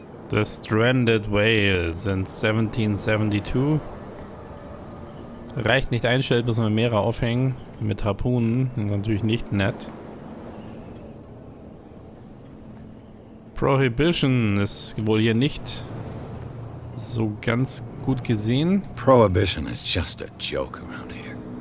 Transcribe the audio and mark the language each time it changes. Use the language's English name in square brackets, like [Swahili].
[English] The Stranded Whale since 1772. [German] Reicht nicht einstellen, müssen wir mehrere aufhängen. Mit Harpunen. Natürlich nicht nett. Prohibition ist wohl hier nicht so ganz gut gesehen. [English] Prohibition is just a joke around here.